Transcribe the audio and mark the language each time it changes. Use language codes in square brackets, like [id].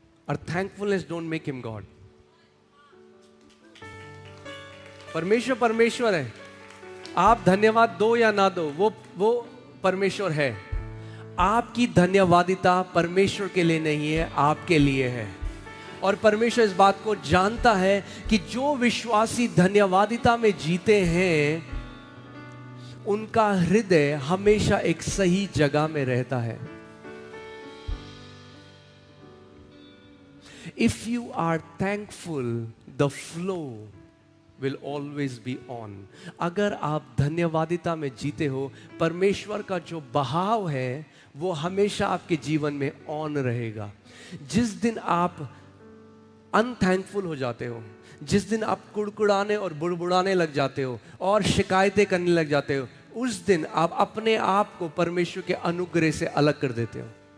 [en] Our thankfulness don't make him God. [hi] परमेश्वर परमेश्वर है। आप धन्यवाद दो या ना दो, वो परमेश्वर है। आपकी धन्यवादिता परमेश्वर के लिए नहीं है, आपके लिए है। और परमेश्वर इस बात को जानता है कि जो विश्वासी धन्यवादिता में जीते हैं, उनका हृदय हमेशा एक सही जगह में रहता है। [en] If you are thankful, the flow will always be on. [hi] अगर आप धन्यवादिता में जीते हो, परमेश्वर का जो बहाव है वो हमेशा आपके जीवन में ऑन रहेगा। जिस दिन आप अनथैंकफुल हो जाते हो, जिस दिन आप कुड़कुड़ाने और बुड़बुड़ाने लग जाते हो और शिकायतें करने लग जाते हो, उस दिन आप अपने आप को परमेश्वर के अनुग्रह से अलग कर देते हो।